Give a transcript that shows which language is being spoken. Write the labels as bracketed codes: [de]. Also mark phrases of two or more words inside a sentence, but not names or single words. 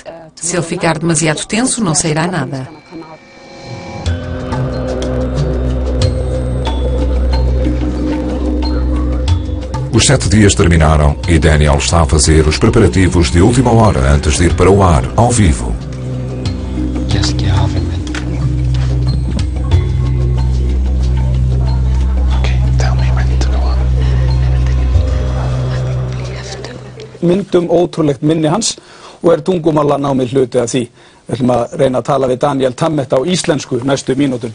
[pt] Se ele ficar demasiado tenso, não sairá nada. Os 7 dias terminaram e Daniel está a fazer os preparativos de última hora antes de ir para o ar, ao vivo. [is] Myndum ótrúlegt minni hans og tungumálanámið hluti af því. Við ætlum að reyna að tala við Daniel Tammet á íslensku næstu mínúturnar.